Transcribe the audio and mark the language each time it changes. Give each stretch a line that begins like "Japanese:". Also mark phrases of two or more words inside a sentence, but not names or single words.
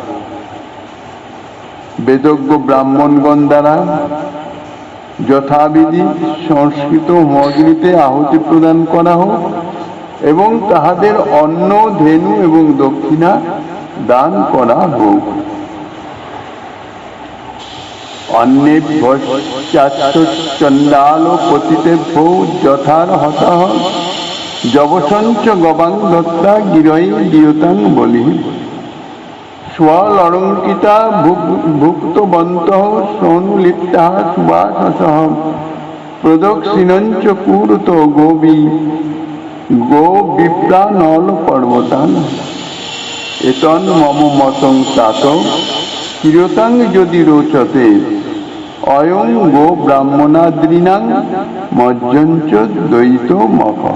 Bangla: বেদজ্ঞ ব্রাহ্মণগণ দ্বারা যথাবিধি সংস্কৃত হোমাগ্নিতে আহুতি প্রদান করা হোক এবং তাহাদের অন্ন, ধেনু এবং দক্ষিণা দান করা হোক।
Sanskrit: অন্যেভ্যশ্চাচণ্ডাল পতিতেভ্যো যথার্হতঃ যবসঞ্চ গবাং দত্তা গিরৈ দিয়তাং বলিঃ স্বলঙ্কিতা ভুক্তবন্তঃ সোনুলিপ্তাঃ সুবাসসঃ প্রদক্ষিণঞ্চ কুরুত গো বিপ্রানল পর্বতান এতন মম মতং তাত কিরতাং যদি রোচতে অয়ং গো ব্রাহ্মণাদ্রিনাং মজ্জঞ্চ দ্বৈত মখঃ।